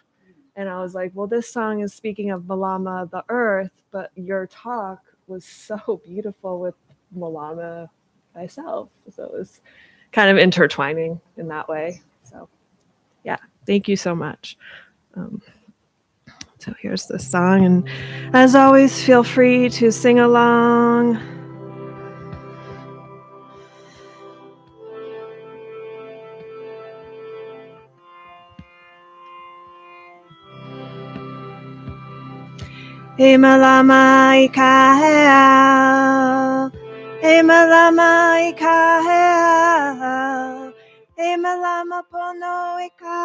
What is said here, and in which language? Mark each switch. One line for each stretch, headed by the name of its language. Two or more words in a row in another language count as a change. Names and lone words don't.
English: And I was like, well, this song is speaking of Malama, the earth, but your talk was so beautiful with Malama thyself. So it was kind of intertwining in that way. So yeah, thank you so much. So here's the song, and as always, feel free to sing along.
Hawaiian: E malama I kahea, e malama I kahea, e malama pono I